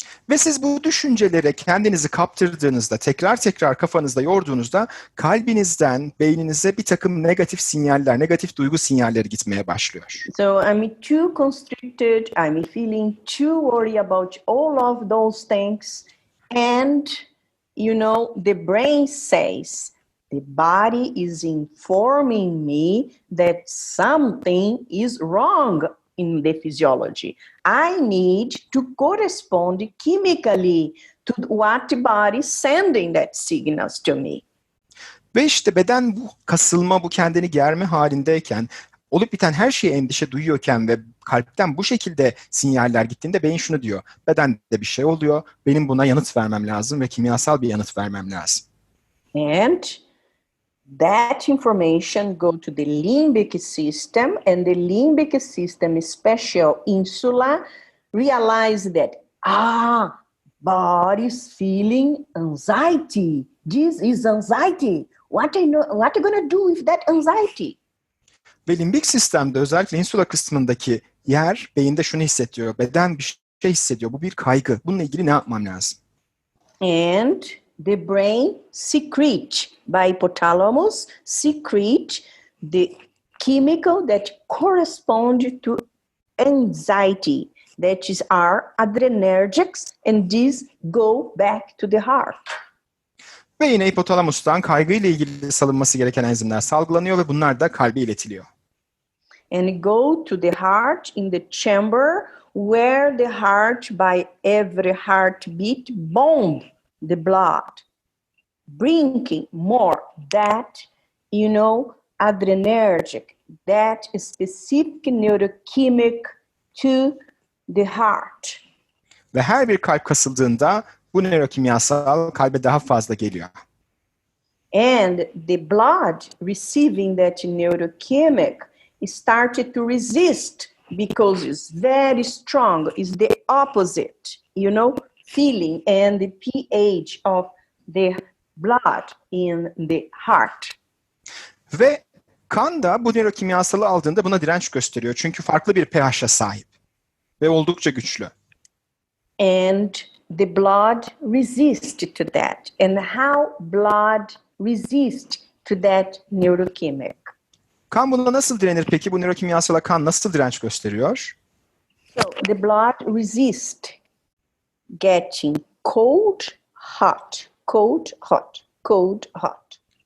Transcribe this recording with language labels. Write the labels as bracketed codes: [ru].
[tr] Ve siz bu düşüncelere kendinizi kaptırdığınızda, tekrar tekrar kafanızda yorduğunuzda kalbinizden beyninize bir takım negatif sinyaller, negatif duygu sinyalleri gitmeye başlıyor. [en] So I'm too constricted, I'm feeling too worried about all of those things, and you know, the brain says, the body is informing me that something is wrong in the physiology. I need to correspond chemically to what the body is sending that signals to me. [tr] Ve işte beden bu kasılma, bu kendini germe halindeyken, olup biten her şeye endişe duyuyorken ve kalpten bu şekilde sinyaller gittiğinde beyin şunu diyor. Bedende bir şey oluyor, benim buna yanıt vermem lazım ve kimyasal bir yanıt vermem lazım. [en] And that information go to the limbic system, and the limbic system, special insula, realize that, body's feeling anxiety. This is anxiety. What are you going to do with that anxiety? [tr] Ve limbik sistemde özellikle insula kısmındaki yer beyinde şunu hissediyor. Beden bir şey hissediyor. Bu bir kaygı. Bununla ilgili ne yapmam lazım? [en] And the brain secrete, by hypothalamus, secrete the chemical that correspond to anxiety. That is our adrenergics, and these go back to the heart. [tr] Ve yine hipotalamustan kaygıyla ilgili salınması gereken enzimler salgılanıyor ve bunlar da kalbe iletiliyor. [en] And go to the heart in the chamber where the heart, by every heartbeat, bomb the blood, bringing more that, you know, adrenergic, that specific neurochemic to the heart. [tr] Ve her bir kalp kasıldığında bu nörokimyasal kalbe daha fazla geliyor. [en] And the blood receiving that neurochemic started to resist because it's very strong. It's the opposite, you know, feeling and the pH of the blood in the heart. [tr] Ve kan da bu nörokimyasalı aldığında buna direnç gösteriyor. Çünkü farklı bir pH'a sahip ve oldukça güçlü. [en] And the blood resists to that. And how blood resists to that neurochemic? [tr] Kan buna nasıl direnir peki? Bu nörokimyasala kan nasıl direnç gösteriyor? [en] So the blood resists getting cold, hot, cold, hot, cold, hot.